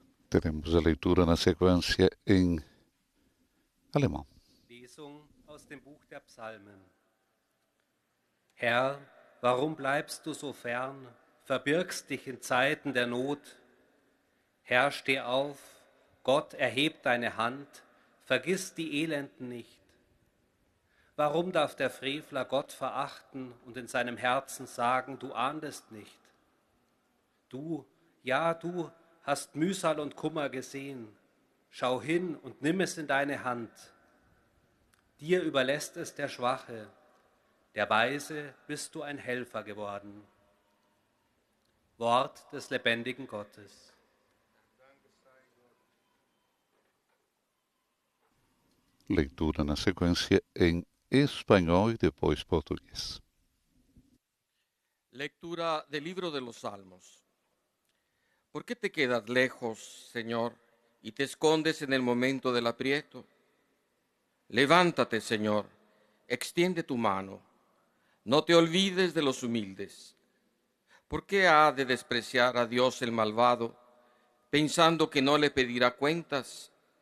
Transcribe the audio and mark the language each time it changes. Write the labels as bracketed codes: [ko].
[pt] Teremos a leitura na sequência em alemão. [de] Lesung aus dem Buch der Psalmen. Herr, warum bleibst du so fern, verbirgst dich in Zeiten der Not? Herr, steh auf, Gott, erheb deine Hand, vergiss die Elenden nicht. Warum darf der Frevler Gott verachten und in seinem Herzen sagen, du ahndest nicht? Du, ja, du hast Mühsal und Kummer gesehen. Schau hin und nimm es in deine Hand. Dir überlässt es der Schwache. Der Weise bist du ein Helfer geworden. Wort des lebendigen Gottes. [pt] Leitura na sequência em espanhol e depois português. [es] Lectura del libro de los Salmos. ¿Por qué te quedas lejos, Señor, y te escondes en el momento del aprieto? Levántate, Señor, extiende tu mano, No te olvides de los humildes. ¿Por qué ha de despreciar a Dios el malvado, pensando que no le pedirá cuentas?